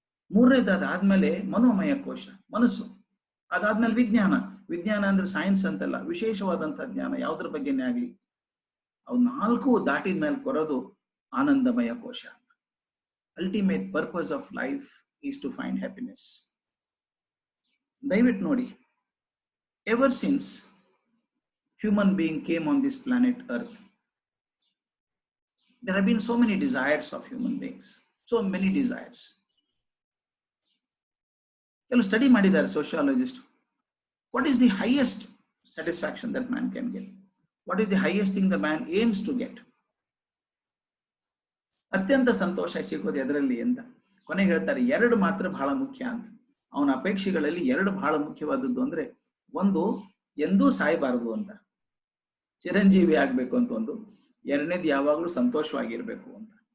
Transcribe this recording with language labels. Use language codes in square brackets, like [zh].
[kn] 3ನೇದಾದ ಆದ್ಮೇಲೆ ಮನೋಮಯ ಕೋಶ, ಮನಸ್ಸು. ಅದಾದ್ಮೇಲೆ ವಿಜ್ಞಾನ. ವಿಜ್ಞಾನ ಅಂದ್ರೆ ಸೈನ್ಸ್ ಅಂತಲ್ಲ, ವಿಶೇಷವಾದಂತಹ ಜ್ಞಾನ ಯಾವುದ್ರ ಬಗ್ಗೆನೇ ಆಗ್ಲಿ. ಅವು 4 ದಾಟಿದ ಮೇಲೆ ಕೊರೋದು ಆನಂದಮಯ ಕೋಶ. [en] Ultimate purpose of life is to find happiness. [kn] ದಯವಿಟ್ಟು ನೋಡಿ, [en] Ever since human being came on this planet Earth, there have been so many desires of human beings, so many desires. They'll study ಮಾಡಿದ್ದಾರೆ sociologist. What is the highest satisfaction that man can get? What is the highest thing the man aims to get? [kn] ಅತ್ಯಂತ ಸಂತೋಷ ಸಿಗೋದು ಎದರಲ್ಲಿ ಅಂತ ಕೊನೆಗೆ ಹೇಳ್ತಾರೆ, 2 ಮಾತ್ರ ಬಹಳ ಮುಖ್ಯ ಅಂತ. ಅವನ ಅಪೇಕ್ಷೆಗಳಲ್ಲಿ 2 ಬಹಳ ಮುಖ್ಯವಾದದ್ದು ಅಂದ್ರೆ, ಒಂದು ಎಂದೂ ಸಾಯಬಾರದು ಅಂತ, ಚಿರಂಜೀವಿ ಆಗ್ಬೇಕು ಅಂತ ಒಂದು. 2ನೇದು ಯಾವಾಗಲೂ ಸಂತೋಷವಾಗಿರ್ಬೇಕು ಅಂತ.